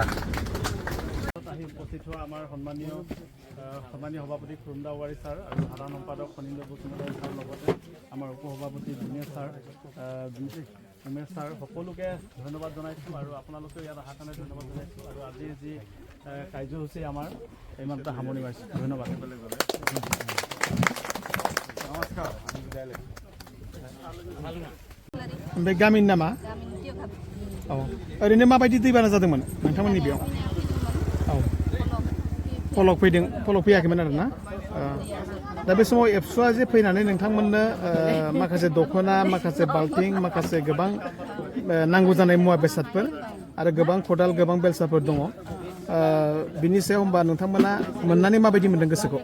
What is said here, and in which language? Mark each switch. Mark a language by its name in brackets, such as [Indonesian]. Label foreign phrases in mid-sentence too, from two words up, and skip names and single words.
[Assamese] আহি উপস্থিত হোৱা আমাৰ সন্মানীয় সভাপতি খুৰুমদা ৱাৰী ছাৰ আৰু সাধাৰণ সম্পাদক ফণীন্দ্ৰ বসুমতাৰী ছাৰ লগতে আমাৰ উপসভাপতি উমেশ ছাৰ সকলোকে ধন্যবাদ জনাইছোঁ আৰু আপোনালোকেও ইয়াত অহাৰ কাৰণে ধন্যবাদ জনাইছোঁ আৰু আজিৰ যি কাৰ্যসূচী আমাৰ ইমানতে সামৰণি মাৰিছোঁ ধন্যবাদ [Bodo] नमस्कार ओमफ्राय गामिनि नामा औ ओरैनो माबायदि दैबाना जादोंमोन नोंथांमोननि बेयाव औ फलक फैयाखैमोन आरोना दा बे समाव एबसुआ जे फैनानै नोंथांमोननो माखासे दख'ना माखासे बाल्थिं माखासे गोबां नांगौ जानाय मुवा बेसादफोर आरो गोबां खदाल गोबां बेलसाफोर दङ बिनि सायाव होमबा नोंथांमोना मोननानै माबायदि मोनदों गोसोखौ